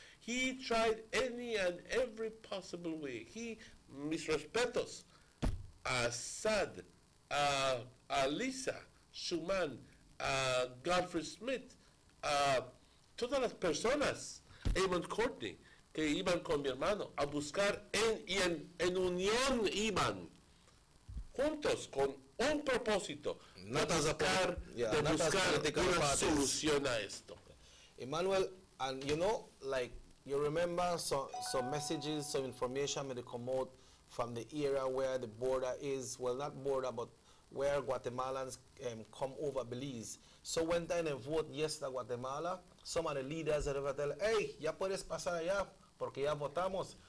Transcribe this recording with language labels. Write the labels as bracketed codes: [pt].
[en] He tried any and every possible way. [es] Mis respetos, Assad, Lisa, Schumann, Godfrey Smith, todas las personas, Eamon Courtney, que iban con mi hermano a buscar en unión iban, juntos, con un propósito, de buscar una solución a esto. [en] Emmanuel, and you know, like, you remember some messages, some information may come out from the area where the border is, well, not border, but where Guatemalans come over Belize. So when time they vote yes to Guatemala, some of the leaders ever tell, hey, [es] ya puedes pasar allá, porque ya votamos.